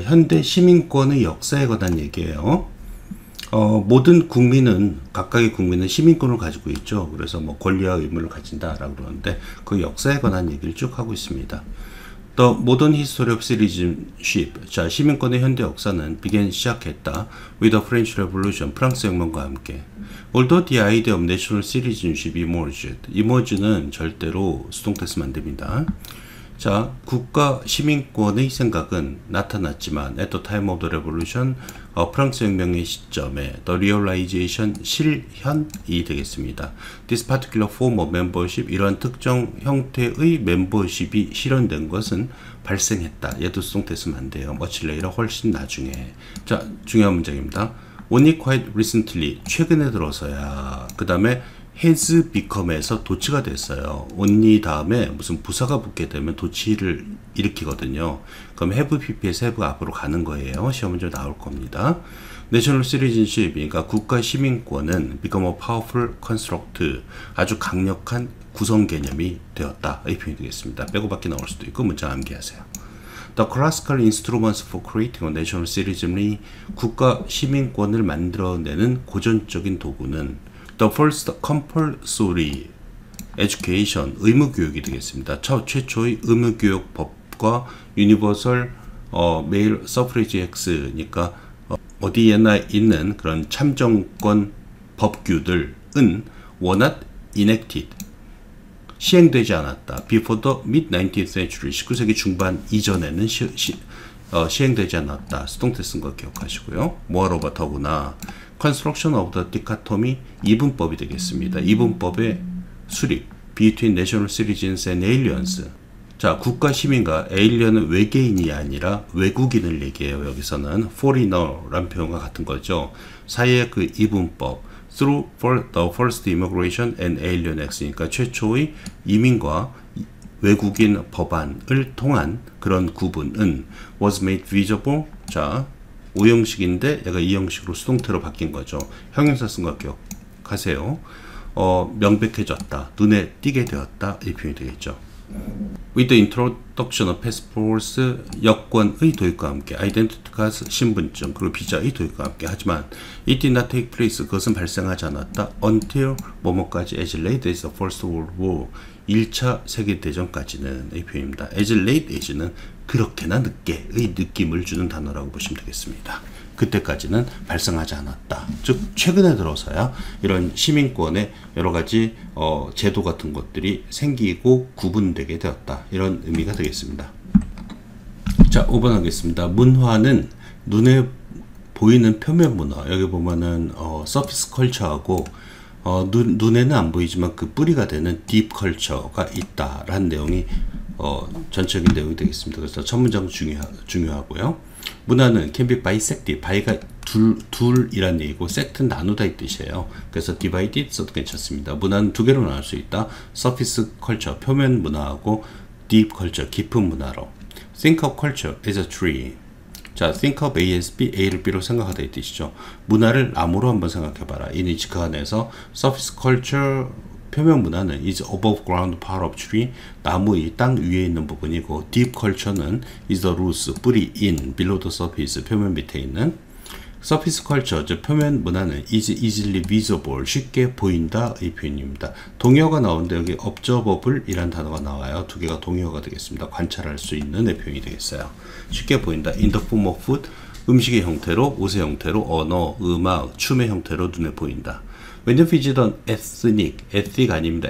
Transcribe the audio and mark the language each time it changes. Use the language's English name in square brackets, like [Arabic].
[Korean] 현대 시민권의 역사에 관한 얘기예요. 모든 국민은, 각각의 국민은 시민권을 가지고 있죠. 그래서 뭐 권리와 의무를 가진다라고 그러는데 그 역사에 관한 얘기를 쭉 하고 있습니다. [English] The modern history of citizenship, [Korean] 자 시민권의 현대 역사는 시작했다. [English] with the French Revolution, [Korean] 프랑스 혁명과 함께. [English] Although the idea of national citizenship emerged [Korean] 는 절대로 수동태 쓰면 안 됩니다. 자, 국가 시민권의 생각은 나타났지만 [English] at the time of the revolution, [Korean] 프랑스 혁명의 시점에 [English] the realization, [Korean] 실현이 되겠습니다. [English] This particular form of membership, [Korean] 이런 특정 형태의 멤버십이 실현된 것은 발생했다. 얘도 수동태 쓰면 안 돼요. [English] much later, [Korean] 훨씬 나중에. 자, 중요한 문장입니다. [English] Only quite recently, [Korean] 최근에 들어서야. 그 다음에 [English] has become [Korean] 에서 도치가 됐어요. only 다음에 무슨 부사가 붙게 되면 도치를 일으키거든요. 그럼 have pp에서 have 앞으로 가는 거예요. 시험 문제 나올 겁니다. [English] National citizenship, [Korean] 그러니까 국가 시민권은 [English] become a powerful construct, [Korean] 아주 강력한 구성 개념이 되었다. 이 표현이 되겠습니다. 빼고밖에 나올 수도 있고 문장 암기하세요. [English] The classical instruments for creating a national citizenry, [Korean] 국가 시민권을 만들어내는 고전적인 도구는 [English] The first compulsory education, [Korean] 의무교육이 되겠습니다. 최초의 의무교육법과 [English] Universal Male Suffrage Act [Korean] 니까 어디에나 있는 그런 참정권 법규들은 [English] were not enacted, [Korean] 시행되지 않았다. [English] Before the mid-19th century, [Korean] 19세기 중반 이전에는 시행되지 않았다. 수동태 쓴 거 기억하시고요. [English] moreover, [Korean] 더구나 [English] construction of the dichotomy, [Korean] 이분법이 되겠습니다. 이분법의 수립, [English] between national citizens and aliens. [Korean] 자, 국가 시민과 에일리언은 외계인이 아니라 외국인을 얘기해요. 여기서는 foreigner란 표현과 같은 거죠. 사이의 그 이분법, [English] through the first immigration and alien act [Korean] 니까 최초의 이민과 외국인 법안을 통한 그런 구분은 [English] was made visible. [Korean] 자, 오형식인데 얘가 이형식으로 수동태로 바뀐 거죠. 형용사 쓴 거 기억하세요. 명백해졌다, 눈에 띄게 되었다, 이 표현이 되겠죠. [English] With the introduction of passports, [Korean] 여권의 도입과 함께, [English] identity card, 신분증, [Korean] 그리고 비자의 도입과 함께, 하지만 [English] it did not take place, [Korean] 그것은 발생하지 않았다. [English] until [Korean] 뭐뭐까지, [English] as late as the First World War, [Korean] 1차 세계대전까지는, 이 표현입니다. [English] as late as [Korean] 는 그렇게나 늦게의 느낌을 주는 단어라고 보시면 되겠습니다. 그때까지는 발생하지 않았다. 즉 최근에 들어서야 이런 시민권의 여러 가지 제도 같은 것들이 생기고 구분되게 되었다. 이런 의미가 되겠습니다. 자, 5번 하겠습니다. 문화는 눈에 보이는 표면 문화. 여기 보면은 서피스 컬처하고 눈에는 안 보이지만 그 뿌리가 되는 딥 컬처가 있다라는 내용이 전체적인 내용이 되겠습니다. 그래서 첫 문장 중요하고요. 문화는 [English] can be bisected, [Korean] by가 둘이란 얘기고 sect는 나누다 이 뜻이에요. 그래서 divided 써도 괜찮습니다. 문화는 두 개로 나눌 수 있다. [English] surface culture, [Korean] 표면 문화하고 [English] deep culture, [Korean] 깊은 문화로. [English] think of culture as a tree. [Korean] 자, [English] think of A as B, [Korean] A를 B로 생각하다 이 뜻이죠. 문화를 나무로 한번 생각해봐라. 이니지 그 안에서 [English] surface culture, 표면 문화는 is above ground part of tree, [Korean] 나무의 땅 위에 있는 부분이고, [English] deep culture는 is the roots, 뿌리 in, below the surface, [Korean] 표면 밑에 있는. [English] surface culture, [Korean] 즉 표면 문화는 [English] is easily visible, [Korean] 쉽게 보인다 이 표현입니다. 동의어가 나오는데 여기 observable 이란 단어가 나와요. 두 개가 동의어가 되겠습니다. 관찰할 수 있는 의 표현이 되겠어요. 쉽게 보인다. [English] in the form of food, [Korean] 음식의 형태로, 옷의 형태로, 언어, 음악, 춤의 형태로 눈에 보인다. [English] When you visit an ethnic [Korean] 아닙니다.